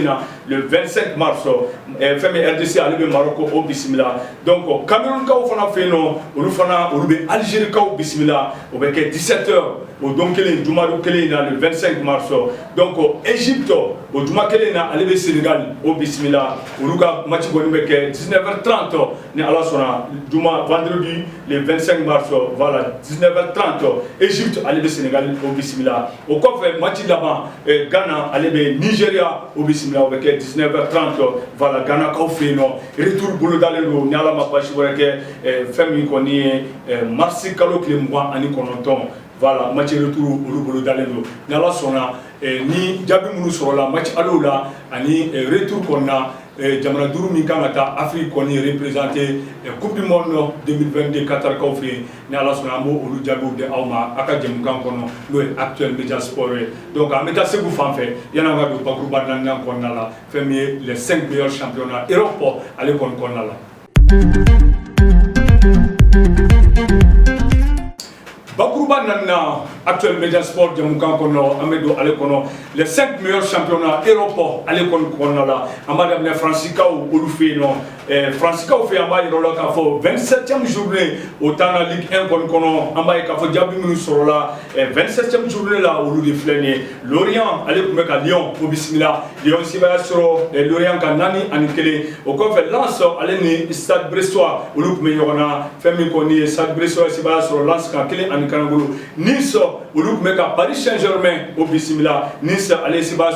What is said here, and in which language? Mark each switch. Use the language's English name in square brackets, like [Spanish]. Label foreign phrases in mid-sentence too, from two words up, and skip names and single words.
[Bambara] na [French] le 25 mars [Bambara] fɛn min RDC ale bɛ Maroc o bisimila donc Cameroun kaw fana fɛ yen nɔ olu bɛ Algérie kaw bisimila o bɛ kɛ 17 heures o don kelen jumadu kelen na [French] le 25 mars donc [Bambara] Égypte o juma kelen na ale bɛ Sénégal o bisimila olu ka match kɔni bɛ kɛ 19h30 ni Ala sɔnna juma [French] vendredi le 25 mars voilà [Bambara] 19h30 Égypte ale bɛ Sénégal o bisimila o kɔfɛ match laban Ghana ale bɛ Nigeria o bisimila o bɛ kɛ 19h30 voilà Ghana kaw fɛ yen nɔ retour bolo dalen don ni Ala ma basi wɛrɛ kɛ fɛn min kɔni ye mars kalo tile 29 voilà [French] match retour [Bambara] olu bolo dalen don ni Ala sɔnna ni jaabi minnu sɔrɔla match alew la ani retour kɔnɔna jamana duuru min kan ka taa Afrique kɔni représenter coupe du monde 2022 Qatar kaw fɛ yen ni Ala sɔnna an b'o olu jaabiw di aw ma a ka jɛmukan kɔnɔ n'o ye Actuel Media Sport ye donc an bɛ taa Segu fan fɛ yan'an ka don bakuruba naaninan kɔnɔna la fɛn min ye [French] les 5 meilleurs championnats Europe [Bambara] ale kɔni kɔnɔna la. Bakuruba nanna Actuel Media Sport jamukan kɔnɔ an bɛ don ale kɔnɔ [French] les 5 meilleurs championnats Europe [Bambara] ale kɔni kɔnɔna la an b'a daminɛ Fransikaw olu fɛ yen nɔ Fransikaw fɛ yen an b'a yir'aw la k'a fɔ [French] 27e journée [Bambara] o temps na Ligue 1 kɔni kɔnɔ an b'a ye k'a fɔ jaabi minnu sɔrɔla [French] 27e journée [Bambara] la olu de filɛ nin ye Lorient ale tun bɛ ka Lyon o bisimila Lyon sebaya sɔrɔ Lorient ka 4-1 o kɔfɛ Lens ale ni Stade Brestois olu tun bɛ ɲɔgɔn na fɛn min kɔni ye Stade Brestois sebaya sɔrɔ Lens ka 1-1 Nice olu tun bɛ ka Paris Saint-Germain o bisimila Nice ale sebaya